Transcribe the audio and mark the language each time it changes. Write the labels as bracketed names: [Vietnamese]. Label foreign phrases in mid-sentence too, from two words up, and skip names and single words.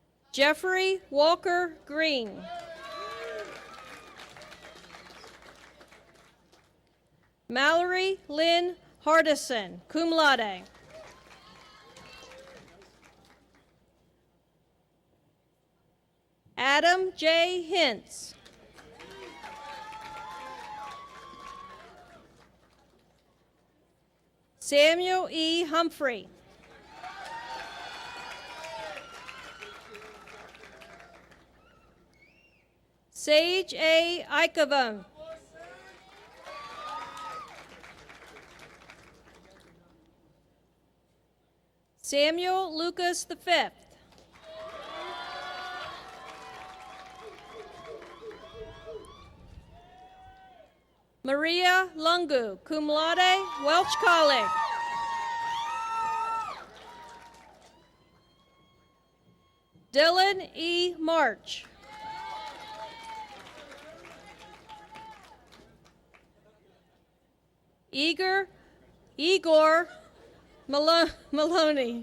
[English] Jeffrey Walker Green. Mallory Lynn Hardison, [Latin] cum laude. [English] Adam J. Hintz. Samuel E. Humphrey. Sage A. Icavone. Samuel Lucas V. Maria Lungu, [Latin] cum laude, [English] Welch College. Dylan E. March. Igor Maloney.